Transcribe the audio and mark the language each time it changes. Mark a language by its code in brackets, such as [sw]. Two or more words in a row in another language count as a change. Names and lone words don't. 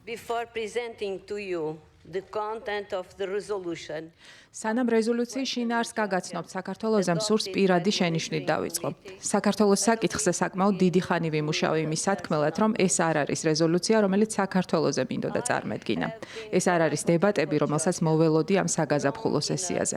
[en] Before presenting to you the content of the resolution, [ka] სანამ რეზოლუციის შინაარსს გაგაცნობთ, საქართველოს მსურს პირადი შენიშვნით დავიწყო. საქართველოს საკითხზე საკმაოდ დიდი ხანი ვიმუშავე იმის სათქმელად, რომ ეს არ არის რეზოლუცია, რომელიც საქართველოზე მინდოდა წარმედგინა. ეს არ არის დებატები, რომელსაც მოველოდი ამ საგაზაფხულო სესიაზე.